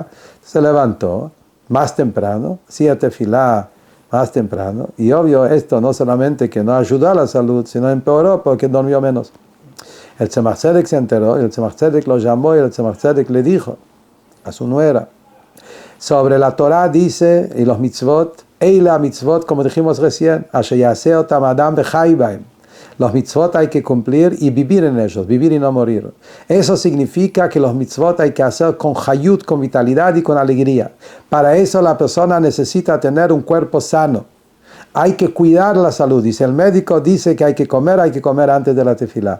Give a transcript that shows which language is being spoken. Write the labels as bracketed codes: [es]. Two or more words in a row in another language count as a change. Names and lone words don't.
[es] Se levantó más temprano, hacía tefilá más temprano, y obvio esto no solamente que no ayudó a la salud, sino empeoró porque durmió menos. El Tzemach Tzedek se enteró, y el Tzemach Tzedek lo llamó, y el Tzemach Tzedek le dijo a su nuera, sobre la Torah dice, y los mitzvot, [he] אלה מצוות, [es] como dijimos recién, [he] אשר יעשה אותם אדם וחי בהם. [es] Los mitzvot hay que cumplir y vivir en ellos, vivir y no morir. Eso significa que los mitzvot hay que hacer con hayut, con vitalidad y con alegría. Para eso la persona necesita tener un cuerpo sano. Hay que cuidar la salud. Dice el médico, dice que hay que comer antes de la tefilá.